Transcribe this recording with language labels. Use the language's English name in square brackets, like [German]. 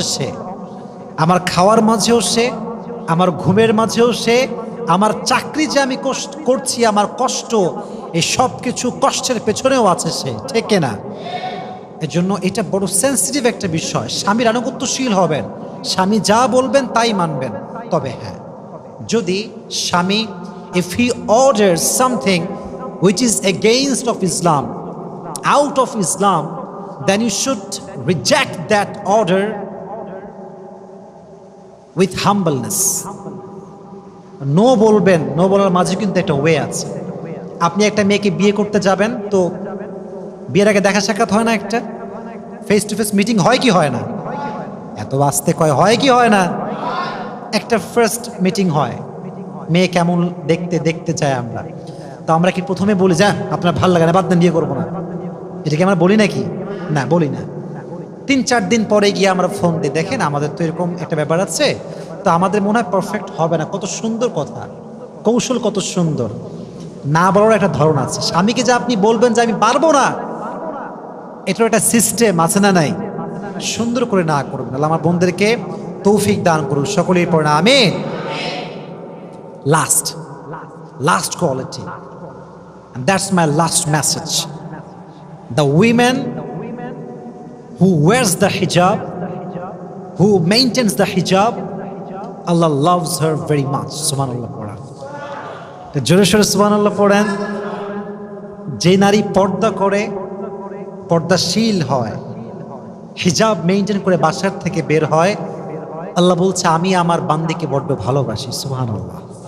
[Bangla] সে আমার খাওয়ার মাঝেও সে, আমার ঘুমের মাঝেও সে, আমার চাকরি যে আমি করছি, আমার কষ্ট, এই সব কিছু কষ্টের পেছনেও আছে সে। ঠিক না? এজন্য এটা বড় সেন্সিটিভ একটা বিষয়। স্বামীর আনুগত্যশীল হবেন, স্বামী যা বলবেন তাই মানবেন। তবে হ্যাঁ, যদি স্বামী, [English] if he orders something which is against of Islam, out of Islam, then you should reject that order with humbleness. [Bangla] No বলবেন, নো বলার মাঝে কিন্তু একটা ওয়ে আছে। আপনি একটা মেয়েকে বিয়ে করতে যাবেন, তো বিয়ের আগে দেখা সাক্ষাৎ হয় না, একটা ফেস টু ফেস মিটিং হয় কি হয় না? এত বাস্তে কয় হয় কি হয় না? একটা ফার্স্ট মিটিং হয়, মেয়ে কেমন দেখতে দেখতে চাই আমরা। তো আমরা কি প্রথমে বলি যা আপনার ভালো লাগে না, বাদ দেন, বিয়ে করবো না? এটা কি আমরা বলি নাকি? না, বলি না। 3-4 দিন পরে গিয়ে আমরা ফোন দিই, দেখেন আমাদের তো এরকম একটা ব্যাপার আছে, তো আমাদের মনে হয় পারফেক্ট হবে না। কত সুন্দর কথা, কৌশল কত সুন্দর। না বলার একটা ধরন আছে। স্বামীকে যে আপনি বলবেন যে আমি পারবো না, এটার একটা সিস্টেম আছে না নাই? সুন্দর করে না করবেন। আল্লাহ আমার বোনদেরকে তৌফিক দান করুন, সকলের পর না আমিন। Last quality, [English] and that's my last message. The women who wears the hijab, who maintains the hijab, Allah loves her very much. [Bangla] Subhanallah পড়া, তো জোরে সোরে সুবহানাল্লাহ পড়েন। যে নারী পর্দা করে, পর্দাশীল হয়, হিজাব মেইনটেইন করে বাসার থেকে বের হয়, আল্লাহ বলছে আমি আমার বান্দিকে বড্ড ভালোবাসি। সুবহানাল্লাহ।